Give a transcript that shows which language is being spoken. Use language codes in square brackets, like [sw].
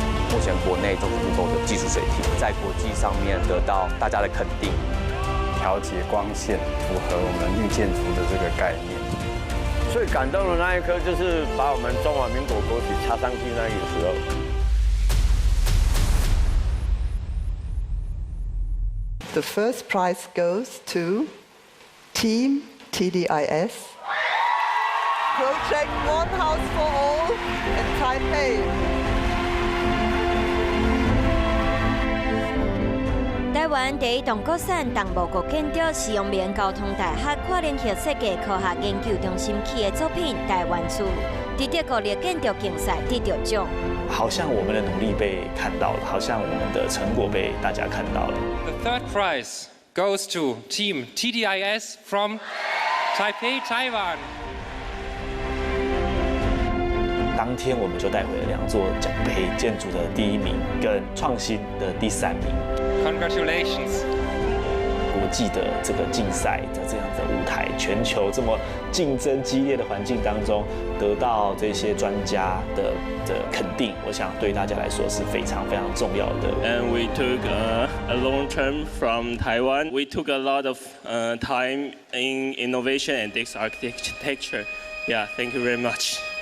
[zh] 目前国内中木构的技术水平在国际上面得到大家的肯定，调节光线符合我们绿建筑的这个概念。最感动的那一刻就是把我们中华民国国旗插上去那个时候。 [en] The first prize goes to Team TDIS. Project One House for All in Taipei. [zh] 台湾第一栋国产动木构建筑是阳明交通大学跨联合设计科学研究中心起的作品《台湾厝》，在德国的建筑竞赛得到奖。好像我们的努力被看到了，好像我们的成果被大家看到了。 [en] The third prize goes to Team TDIS from Taipei, Taiwan. [zh] 当天我们就带回了2座奖杯，建筑的第1名跟创新的第3名。 [en] Congratulations！ [zh] 国际的这个竞赛在这样的舞台，全球这么竞争激烈的环境当中，得到这些专家的肯定，我想对大家来说是非常非常重要的。 [en] And we took a long term from Taiwan. We took a lot of time in innovation and this architecture. Yeah, thank you very much.